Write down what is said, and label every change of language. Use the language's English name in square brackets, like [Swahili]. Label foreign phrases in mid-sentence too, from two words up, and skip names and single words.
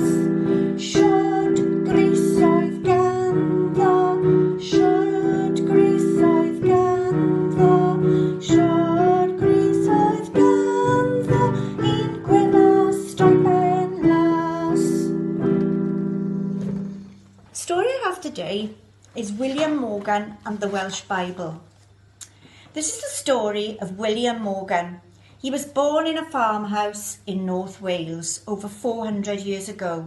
[Welsh] Siwd gris oedd ganddo, siwd gris oedd ganddo, siwd gris oedd ganddo, un gwyn a streipen las. [English] The story I have today is William Morgan and the Welsh Bible. This is the story of William Morgan. He was born in a farmhouse in North Wales over 400 years ago.